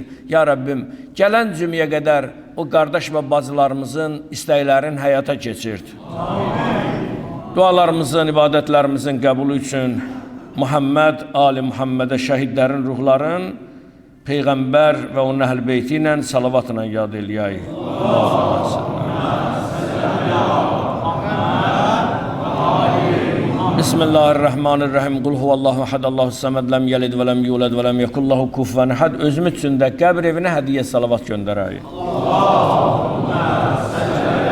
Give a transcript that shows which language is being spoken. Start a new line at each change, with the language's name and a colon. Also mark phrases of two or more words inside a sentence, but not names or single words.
Azerbaijani: Ya Rabbim, gələn cümləyə qədər o qardaş və bacılarımızın istəklərini həyata keçirt. Dualarımızın, ibadətlərimizin qəbulu üçün Muhammed, Ali Muhammedə şəhidlərin ruhların, Peyğəmbər və onun əhl beyti ilə salavatla yad eləyək.
Arabic: بسم الله الرحمن الرحيم. قل هو الله أحد، الله الصمد، لم يلد ولم يولد ولم يكن له كفوا أحد.
Azerbaijani: Özümüz üçün də qəbr evinə hədiyyə salavat göndərək.
Arabic: Allahümmə